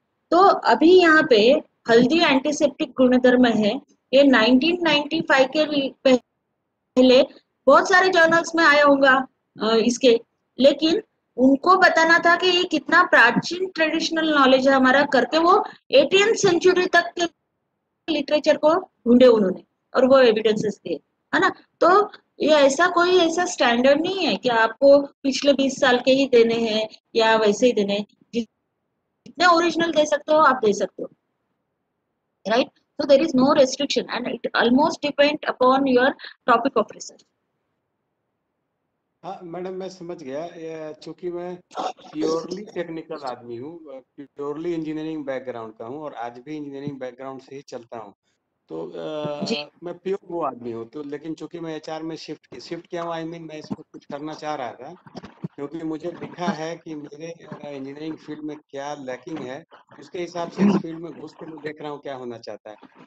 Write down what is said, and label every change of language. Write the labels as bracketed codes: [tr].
[hi] तो अभी यहाँ पे हल्दी एंटीसेप्टिक गुणधर्म है, ये 1995 के पहले बहुत सारे जर्नल्स में आया होगा इसके, लेकिन उनको बताना था कि ये कितना प्राचीन ट्रेडिशनल नॉलेज है हमारा करके वो 18th सेंचुरी तक के लिटरेचर को ढूंढे उन्होंने और वो एविडेंसेस दिए, है ना? तो ये ऐसा कोई ऐसा स्टैंडर्ड नहीं है कि आपको पिछले 20 साल के ही देने हैं या वैसे ही देने हैं. जितने ओरिजिनल दे सकते हो आप दे सकते हो, right? [en] So there is no restriction and it almost depend upon your topic of research. [hi] हाँ मैडम, मैं समझ गया. चूंकि मैं प्योरली टेक्निकल आदमी हूँ, प्योरली इंजीनियरिंग बैकग्राउंड का हूँ और आज भी इंजीनियरिंग बैकग्राउंड से ही चलता हूँ, तो मैं प्योर वो आदमी हूँ. तो लेकिन चूंकि मैं HR में शिफ्ट किया हूँ, मैं इस पर कुछ करना चाह रहा था, क्योंकि मुझे दिखा है कि मेरे इंजीनियरिंग फील्ड में क्या लैकिंग है, उसके हिसाब से इस फील्ड में घुस के मैं देख रहा हूँ क्या होना चाहता है.